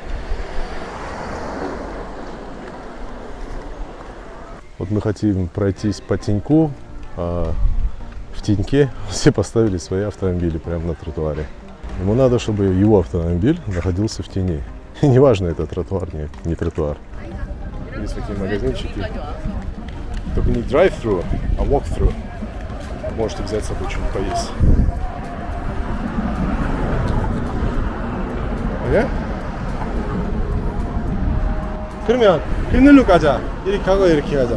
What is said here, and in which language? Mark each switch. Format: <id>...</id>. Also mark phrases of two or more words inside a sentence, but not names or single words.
<ru>Вот мы хотим пройтись по теньку, а в теньке все поставили свои автомобили прямо на тротуаре. Ему надо, чтобы его автомобиль находился в тени. И неважно, это тротуар, не тротуар. Есть такие магазинчики. Только не drive-thru, а walk-thru. Можете взять с собой что-нибудь поесть.</ru> <ko>예? 그러면 휘늘로 가자. 이렇게 가고 이렇게 가자.</ko>